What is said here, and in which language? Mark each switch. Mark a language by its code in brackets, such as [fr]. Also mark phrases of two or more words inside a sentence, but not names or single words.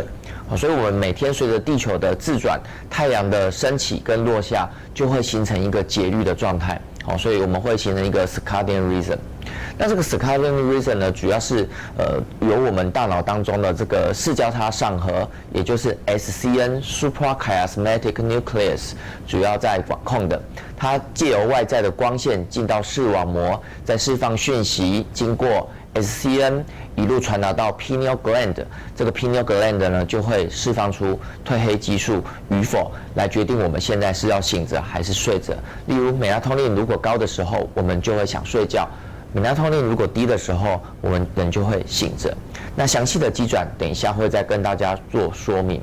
[zh] 所以，我们每天随着地球的自转，太阳的升起跟落下，就会形成一个节律的状态。所以我们会形成一个 [en] circadian rhythm。 [zh] 那这个 [en] circadian rhythm [zh] 呢，主要是由我们大脑当中的这个视交叉上核，也就是 [en] SCN suprachiasmatic nucleus [zh] 主要在管控的。它借由外在的光线进到视网膜，再释放讯息，经过 SCN 一路传达到 [en] pineal gland， [zh] 这个 [en] pineal gland [zh] 呢就会释放出褪黑激素与否，来决定我们现在是要醒着还是睡着。例如 melatonin 如果高的时候，我们就会想睡觉；melatonin 如果低的时候，我们人就会醒着。那详细的机转，等一下会再跟大家做说明。